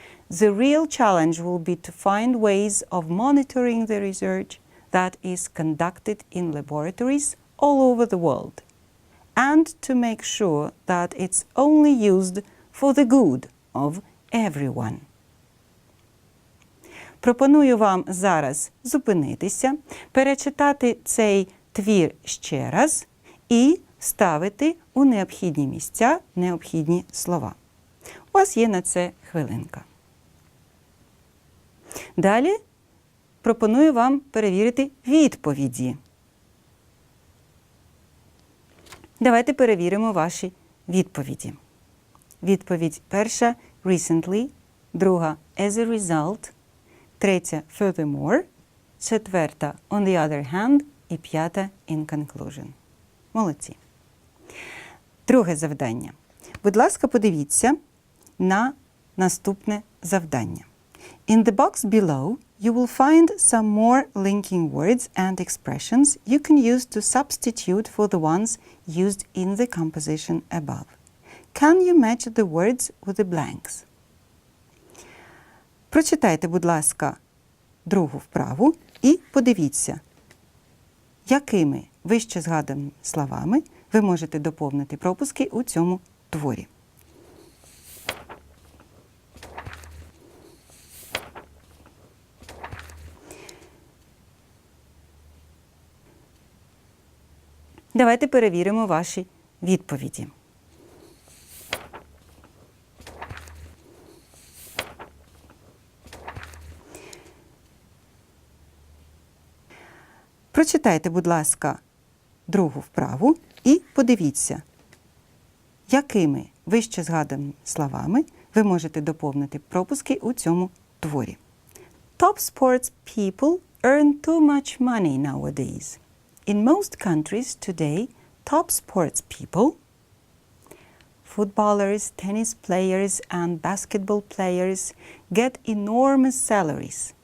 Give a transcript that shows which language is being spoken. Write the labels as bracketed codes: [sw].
[en] The real challenge will be to find ways of monitoring the research that is conducted in laboratories all over the world, and to make sure that it's only used for the good of everyone. [uk] Пропоную вам зараз зупинитися, перечитати цей твір ще раз і ставити у необхідні місця необхідні слова. У вас є на це хвилинка. Далі пропоную вам перевірити відповіді. Давайте перевіримо ваші відповіді. Відповідь перша – recently, друга – [en] as a result, [uk] третя – furthermore, четверта – [en] on the other hand [uk] і п'ята – [en] in conclusion. [uk] Молодці. Друге завдання. Будь ласка, подивіться на наступне завдання. [en] In the box below, you will find some more linking words and expressions you can use to substitute for the ones used in the composition above. Can you match the words with the blanks? [uk] Прочитайте, будь ласка, другу вправу і подивіться, якими вище згаданими словами ви можете доповнити пропуски у цьому творі. Давайте перевіримо ваші відповіді. Прочитайте, будь ласка, другу вправу і подивіться, якими вище згаданими словами ви можете доповнити пропуски у цьому творі. [en] Top sports people earn too much money nowadays. In most countries today, top sports people, footballers, tennis players, and basketball players get enormous salaries.